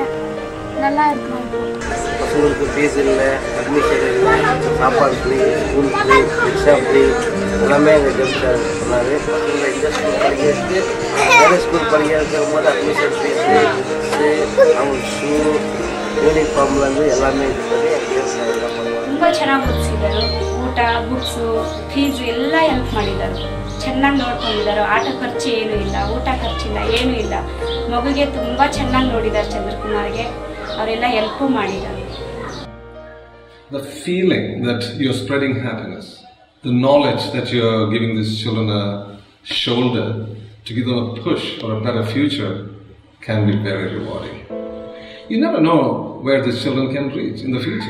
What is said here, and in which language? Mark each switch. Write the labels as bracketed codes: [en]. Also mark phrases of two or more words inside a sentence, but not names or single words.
[ta] நல்லா இருக்கிறோம். பசங்களுக்கு ஃபீஸ் இல்லை, அட்மிஷன் இல்லை, சாப்பாடு ஃப்ரீ, [en] school free, exam free, [ta] எல்லாமே எங்கள் கவர்மெண்ட் சொன்னார். பசங்களை இந்த ஸ்கூல் படிக்க வச்சு வேறு ஸ்கூல் படிக்க வைக்கும் போது [en] admission fees, [ta] அவங்க ஷூ, [kn] ಯೂನಿಫಾರ್ಮ್ಲಂದು ಎಲ್ಲಾமே ಇರ್ತದೆ. ತುಂಬ ಚೆನ್ನಾಗಿ ಓದಿಸಿದ್ದಾರೆ. ಊಟ, [en] books, fees [kn] ಎಲ್ಲ ಹೆಲ್ಪ್ ಮಾಡಿದ್ದಾರೆ. ಚೆನ್ನಾಗಿ ನೋಡ್ಕೊಂಡಿದ್ದಾರೆ. ಆಟ ಖರ್ಚು ಏನೂ ಇಲ್ಲ, ಊಟ ಖರ್ಚಿಲ್ಲ, ಏನೂ ಇಲ್ಲ. ಮಗುಗೆ ತುಂಬ ಚೆನ್ನಾಗಿ ನೋಡಿದ್ದಾರೆ. ಚಂದ್ರಕುಮಾರ್ಗೆ ಅವರೆಲ್ಲ ಹೆಲ್ಪು ಮಾಡಿದ್ದಾರೆ. [en] The feeling that you're spreading happiness, the knowledge that you're giving these children a shoulder to give them a push for a better future can be very rewarding. You never know where these children can reach in the future.